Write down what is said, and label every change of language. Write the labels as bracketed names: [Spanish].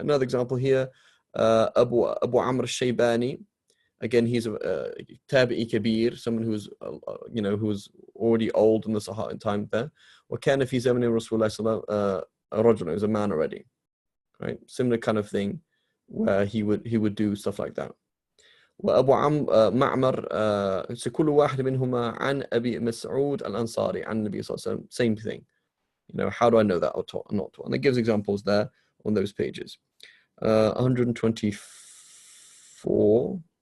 [English] Another example here, Abu Amr al-Shaybani. Again, he's a tabi'i kabir, someone who's who was already old in the Sahih time there. [Arabic] وكان في زمن رسول الله صلى الله عليه وسلم رجل, [English] is a man already, right? Similar kind of thing, where he would do stuff like that. [Arabic] وأبو معمر كل واحد منهما عن أبي مسعود الأنصاري عن النبي صلى الله عليه وسلم. [English] Same thing. You know, how do I know that or not? And it gives examples there on those pages. 124.